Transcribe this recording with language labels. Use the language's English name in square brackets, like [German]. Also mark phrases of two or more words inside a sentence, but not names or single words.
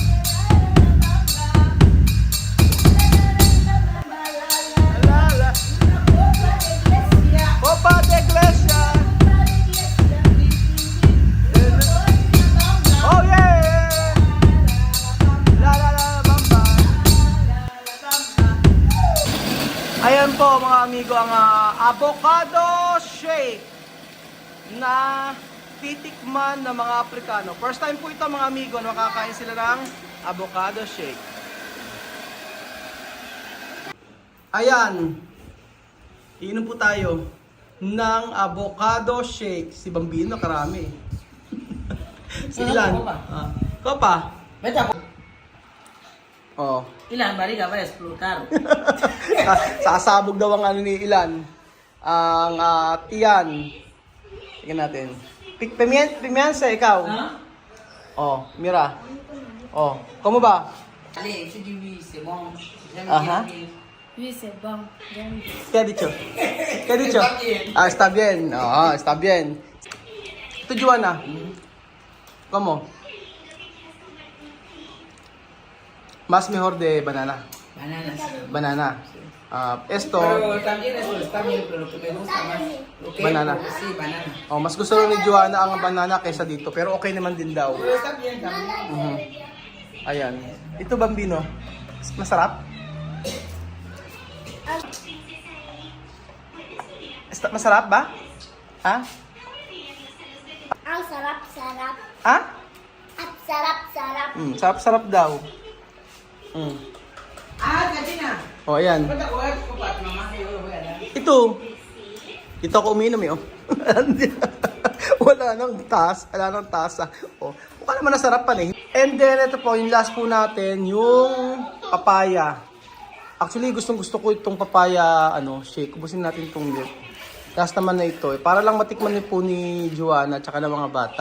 [Spanish] La la. Copa de Iglesia. Oh yeah. La la la bamba. [Filipino] Ayan po mga amigo ang avocado shake na titikman ng mga Aprikano. First time po ito mga amigo na makakain sila ng avocado shake. Ayan. Iinom po tayo ng avocado shake. Si Bambino karami. Si Ilan? [Spanish] Kopa. Vete a... Oh. Ilan, barriga va a explotar. [Filipino] Sasabog daw ang ano ni Ilan. Ang tiyan. Tingnan natin. Pimiensa, ikaw. [French] Hein? [Spanish] Oh, mira. Oh, como ba? [French] Allez, tu dis oui, c'est bon. J'aime Aha. bien. Oui, c'est bon. J'aime bien. [Spanish] ¿Qué ha dicho? ¿Qué ha dicho? Está bien. Está bien. Está bien. Ito, Joanna. Como? Más mejor de banana. Bananas. Banana. Esto, Pero también eso está bien, pero lo que me gusta más. Lo que Banana. Sí, banana. [Filipino] mas gusto rin ni Joanna ang banana kaysa dito. Pero okay naman din daw. [Spanish] Pero está bien también. [Filipino] Ayan. Ito, Bambino. Masarap? Masarap ba? Ha? Ang sarap-sarap. Ha? At sarap-sarap. Sarap-sarap daw. [Spanish] Ah, gallina. [Filipino] O, ayan. [Spanish] ¿Cuántas jugadas con tu mamá que yo lo voy a dar? [Filipino] Ito ako uminom eh, oh. Wala nang tasa. Oh, mukha naman nasarap pa eh. [English] And then, [Filipino] ito po, yung last po natin, yung papaya. Actually, gusto ko itong papaya, shake. Ubusin natin itong milk. Last naman na ito, para lang matikman po ni Joanna at saka ng mga bata.